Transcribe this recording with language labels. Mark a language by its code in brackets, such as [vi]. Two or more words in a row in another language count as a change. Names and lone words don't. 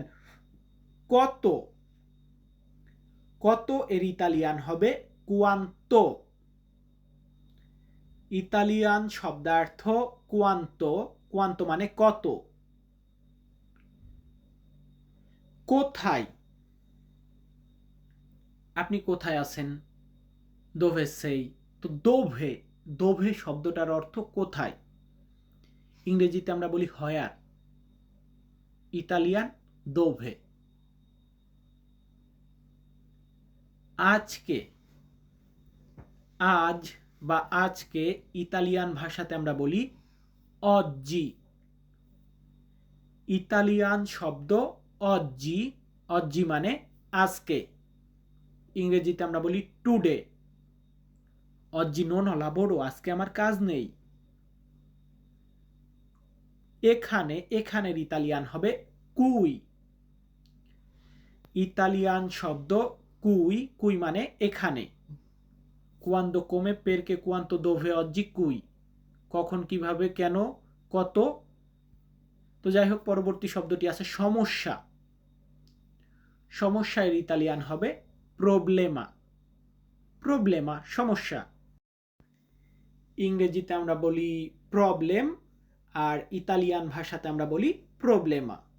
[bn] কত, কত এর ইতালিয়ান হবে quanto। ইতালিয়ান শব্দার্থ quanto, quanto মানে কত। কোথায়, আপনি কোথায় আছেন, [it] dove sei। [bn] তো [it] dove, dove [bn] শব্দটার অর্থ কোথায়। ইংরেজিতে আমরা বলি where, ইতালিয়ান dove। আজকে, আজ বা আজকে ইতালিয়ান ভাষাতে আমরা বলি oggi। ইতালিয়ান শব্দ [it] oggi, oggi [bn] মানে আজকে। ইংরেজিতে আমরা বলি টুডে। [it] oggi non ho lavoro, [bn] আজকে আমার কাজ নেই। এখানে, এখানের ইতালিয়ান হবে cui। ইতালিয়ান শব্দ [it] cui, cui [bn] মানে এখানে। [it] quando, come, perché, quanto, dove, oggi, cui [bn] কখন, কিভাবে, কেন, কত। তো যাই হোক, পরবর্তী শব্দটি আছে সমস্যা। সমস্যা এর ইতালিয়ান হবে প্রবলেমা। প্রবলেমা সমস্যা। ইংরেজিতে আমরা বলি প্রবলেম, আর ইতালিয়ান ভাষাতে আমরা বলি প্রবলেমা।